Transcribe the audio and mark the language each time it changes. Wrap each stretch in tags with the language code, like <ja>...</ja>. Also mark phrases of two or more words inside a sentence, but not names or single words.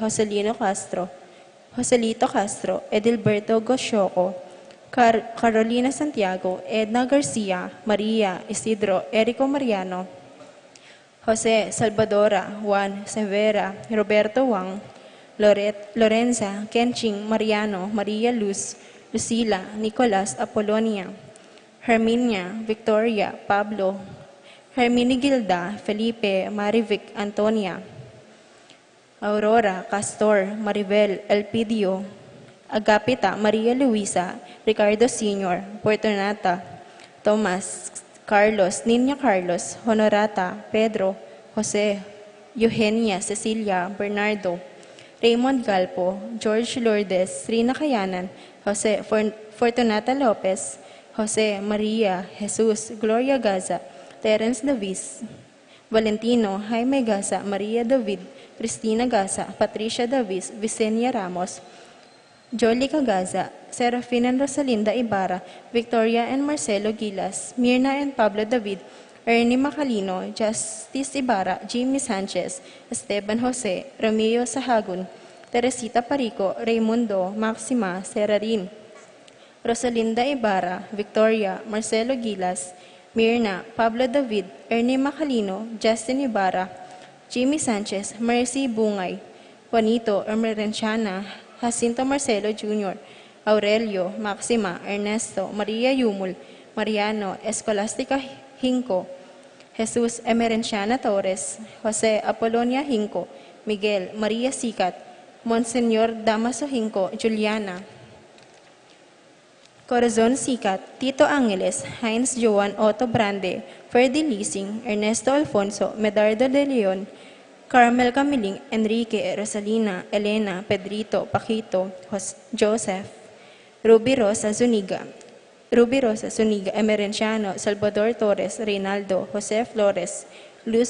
<tl>Joselito Castro, Edilberto Gosyoco, Carolina Santiago, Edna Garcia, Maria, Isidro, Erico Mariano, Jose, Salvadora, Juan, Severa, Roberto Wang, Lorenza, Kenching, Mariano, Maria Luz, Lucila, Nicolas, Apolonia, Herminia, Victoria, Pablo, Herminigilda, Felipe, Marivic, Antonia, Aurora, Castor, Maribel, Elpidio, Agapita, Maria Luisa, Ricardo Sr., Fortunata, Tomas, Carlos, Niña Carlos, Honorata, Pedro, Jose, Eugenia, Cecilia, Bernardo, Raymond Galpo, George Lourdes, Rina Kayanan, Jose Fortunata Lopez, Jose Maria, Jesus, Gloria Gaza, Terence Davis, Valentino, Jaime Gaza, Maria David, Cristina Gaza, Patricia Davis, Vicenia Ramos, Jolica Gaza, Serafina and Rosalinda Ibarra, Victoria and Marcelo Gilas, Mirna and Pablo David, Ernie Macalino, Justice Ibarra, Jimmy Sanchez, Esteban Jose, Romeo Sahagun, Teresita Parico, Raimundo, Maxima, Serarin, Rosalinda Ibarra, Victoria, Marcelo Gilas, Mirna, Pablo David, Ernie Macalino, Justin Ibarra, Jimmy Sanchez, Mercy Bungay, Juanito, Emerenciana, Jacinto Marcelo Jr., Aurelio, Maxima, Ernesto, Maria Yumul, Mariano, Escolastica Hinco, Jesus Emerenciana Torres, Jose Apolonia Hinco, Miguel, Maria Sicat, Monseñor Damaso Hinco, Juliana, Corazon Sicat, Tito Angeles, Heinz Joan Otto Brande, Ferdy Leasing, Ernesto Alfonso, Medardo de Leon, Carmel Camiling, Enrique, Rosalina, Elena, Pedrito, Paquito, Joseph, Ruby Rosa Zuniga, Emerenciano, Salvador Torres, Reynaldo, Jose Flores, Luz</tl>